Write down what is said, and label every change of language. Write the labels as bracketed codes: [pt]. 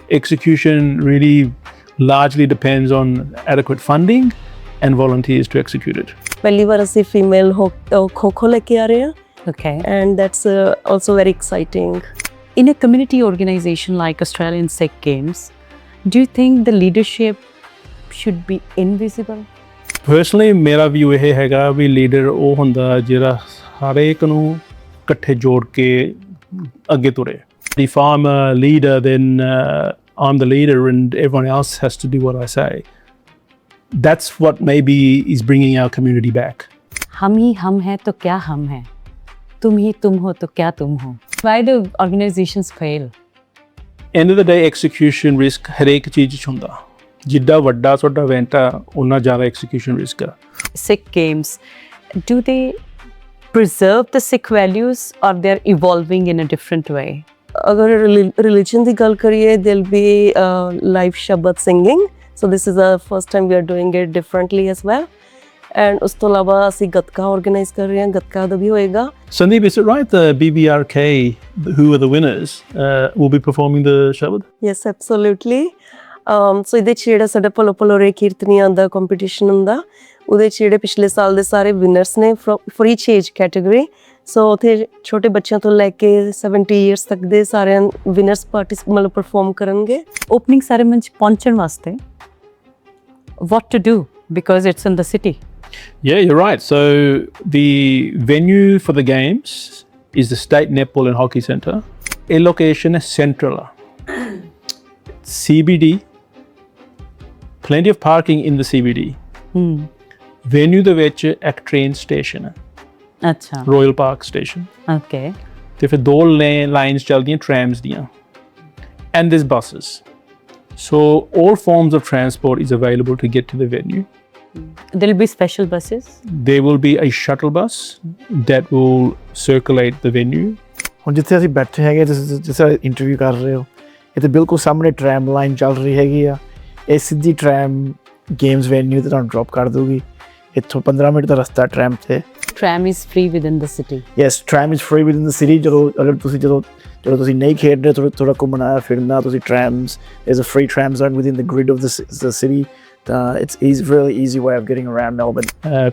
[en] Execution really largely depends on adequate funding and volunteers to execute it. [pa] ਪਹਿਲੀ ਵਾਰ ਅਸੀਂ female ਖੋ-ਖੋ ਲੈ ਕੇ ਆ ਰਹੇ ਹਾਂ, [en] Okay. and that's also very exciting. In a community organization like Australian Sikh Games, do you think the leadership should be invisible? [pa] Personally ਮੇਰਾ view ਇਹ ਹੈਗਾ ਵੀ leader ਉਹ ਹੁੰਦਾ ਜਿਹੜਾ ਹਰੇਕ ਨੂੰ ਇਕੱਠੇ ਜੋੜ ਕੇ ਅੱਗੇ ਤੁਰੇ। [en] If I'm a leader, then I'm the leader and everyone else has to do what I say. That's what maybe is bringing our community back. [hi] हम ही हम हैं तो क्या हम हैं, तुम ही तुम हो तो क्या तुम हो. [en] Why do organizations fail? End of the day, execution risk [pa] ਹਰੇਕ ਚੀਜ਼ 'ਚ ਹੁੰਦਾ। ਜਿੱਡਾ ਵੱਡਾ ਤੁਹਾਡਾ ਇਵੈਂਟ ਆ ਉਨਾ ਜ਼ਿਆਦਾ execution risk ਆ। [en] Sikh Games, do they preserve the Sikh values or they're evolving in a different way? [pa] ਅਗਰ religion ਦੀ ਗੱਲ ਕਰੀਏ, [en] there'll be live Shabad singing, so this is the first time we are doing it differently as well. [pa] And ਉਸ ਤੋਂ ਇਲਾਵਾ ਅਸੀਂ gatka organize ਕਰ ਰਹੇ ਹਾਂ, ਗੱਤਕਾ ਦਾ ਵੀ ਹੋਏਗਾ। [en] Sandeep, is it right the BBRK, who are the winners, will be performing the Shabad? Yes, absolutely. [pa] So ਇਹਦੇ 'ਚ ਜਿਹੜਾ ਸਾਡਾ ਪਲੋਰੇ ਕੀਰਤਨੀਆਂ ਦਾ ਕੰਪੀਟੀਸ਼ਨ ਹੁੰਦਾ, ਉਹਦੇ 'ਚ ਜਿਹੜੇ ਪਿਛਲੇ ਸਾਲ ਦੇ ਸਾਰੇ ਵਿਨਰਸ ਨੇ [en] for each age category. [pa] ਸੋ ਉੱਥੇ ਛੋਟੇ ਬੱਚਿਆਂ ਤੋਂ ਲੈ ਕੇ 70 years ਤੱਕ ਦੇ ਸਾਰਿਆਂ ਵਿਨਰਸ ਮਤਲਬ ਪਰਫਾਰਮ ਕਰਨਗੇ। [en] Opening ceremony [pa] 'ਚ ਪਹੁੰਚਣ ਵਾਸਤੇ [en] what to do because it's in the city? Yeah, you're right. So the venue for the games is the State Netball and Hockey Centre. A location is central. CBD, plenty of parking in the CBD. [pa] Venue ਦੇ ਵਿੱਚ ਇੱਕ train station ਹੈ। ਅੱਛਾ। [en] Royal Park Station. Okay. [pa] ਤੇ ਫਿਰ 2 lines ਚੱਲਦੀਆਂ trams ਦੀਆਂ, [en] and there's buses. So all forms of transport is available to get to the venue. There'll be special buses? There will be a shuttle bus that will circulate the venue. [pa] ਹੁਣ ਜਿੱਥੇ ਅਸੀਂ ਬੈਠੇ ਹੈਗੇ, ਤੁਸੀਂ ਜਿਸ interview ਕਰ ਰਹੇ ਹੋ, ਇਹ ਤਾਂ ਬਿਲਕੁਲ ਸਾਹਮਣੇ ਟ੍ਰੈਮ ਲਾਈਨ ਚੱਲ ਰਹੀ ਹੈਗੀ ਆ। ਇਹ ਸਿੱਧੀ ਟ੍ਰੈਮ ਗੇਮਸ ਵੈਨਿਊ ਤੇ ਤੁਹਾਨੂੰ ਡ੍ਰੌਪ ਕਰ ਦੂਗੀ। ਇੱਥੋਂ 15 ਮਿੰਟ ਦਾ ਰਸਤਾ ਟ੍ਰੈਮ ਤੇ। [en] Tram is free within the city? Yes, tram is free within the city. [pa] ਜਦੋਂ ਤੁਸੀਂ ਨਹੀਂ ਖੇਡ ਰਹੇ, ਥੋੜਾ ਘੁੰਮਣਾ ਫਿਰਨਾ, ਤੁਸੀਂ [en] trams, there's a free tram zone within the grid of the city. It's really easy way of getting around Melbourne.